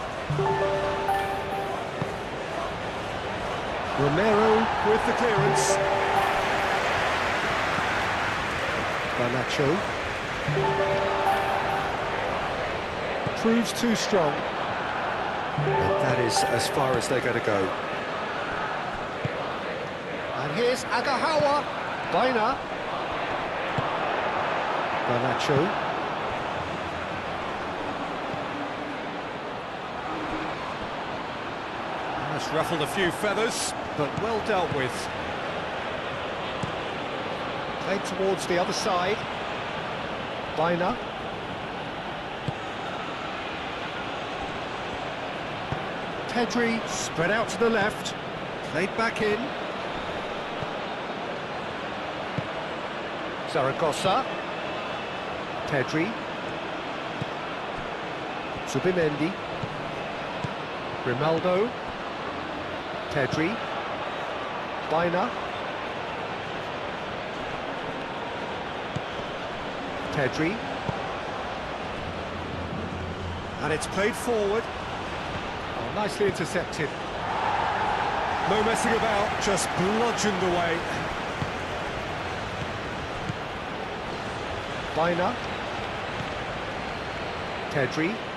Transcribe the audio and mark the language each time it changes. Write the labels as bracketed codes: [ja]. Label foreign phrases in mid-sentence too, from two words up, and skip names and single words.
[en] Romero with the clearance. Garnacho. Proves too strong. And that is as far as they're going to go. And here's Agahawa. Baina. Garnacho. That's ruffled a few feathers, but well dealt with. Played towards the other side. Baina. Pedri spread out to the left. Played back in. Zaragoza. Pedri. Zubimendi. Grimaldo. Pedri. Baina. Pedri. And it's played forward. Oh, nicely intercepted. No messing about, just bludgeoned away. Baina. Pedri.